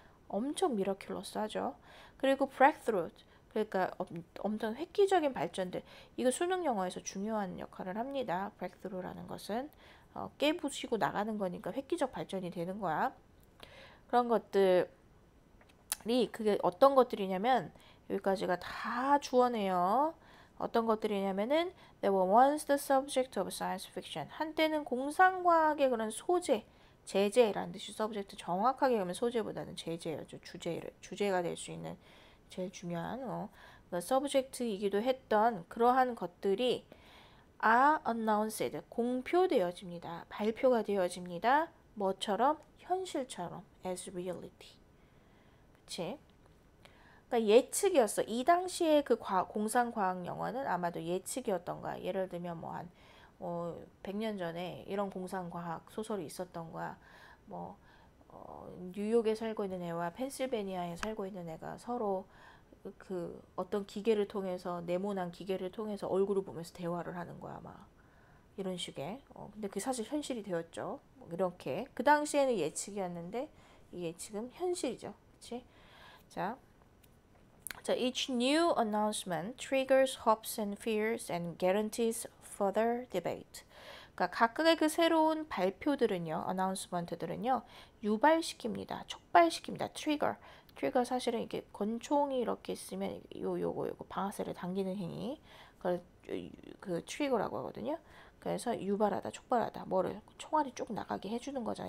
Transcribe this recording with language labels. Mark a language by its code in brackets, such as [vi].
[ko] 엄청 미러큘러스하죠. 그리고 breakthrough, 그러니까 엄청 획기적인 발전들. 이거 수능 영어에서 중요한 역할을 합니다. breakthrough라는 것은 깨부시고 나가는 거니까 획기적 발전이 되는 거야. 그런 것들이 그게 어떤 것들이냐면 여기까지가 다 주어네요. [en] 어떤 것들이냐면은 They were once the subject of science fiction. [ko] 한때는 공상과학의 그런 소재, 제재라는 뜻이 subject, 정확하게 그러면 소재보다는 제재예요. 주제가 될 수 있는 제일 중요한 subject이기도 했던 그러한 것들이 are announced, 공표되어집니다. 발표가 되어집니다. 뭐처럼? 현실처럼, as reality. 그치? 그러니까 예측이었어. 이 당시에 그 공상과학 영화는 아마도 예측이었던 거야. 예를 들면 뭐 한 100년 전에 이런 공상과학 소설이 있었던 거야. 뭐 뉴욕에 살고 있는 애와 펜실베니아에 살고 있는 애가 서로 그 어떤 기계를 통해서 네모난 기계를 통해서 얼굴을 보면서 대화를 하는 거야. 막 이런 식의. 근데 그게 사실 현실이 되었죠. 뭐 이렇게 그 당시에는 예측이었는데 이 예측은 현실이죠. 그렇지? [en] 자, each new announcement triggers hopes and fears and guarantees further debate. [ko] 그러니까 각각의 그 새로운 발표들은요, 어나운스먼트들은요, 유발시킵니다, 촉발시킵니다. 트리거 사실은 이게 권총이 이렇게 있으면 요거 방아쇠를 당기는 행위, 그걸 그 트리거라고 하거든요. 그래서 유발하다, 촉발하다, 뭐를 총알이 쭉 나가게 해주는 거잖아.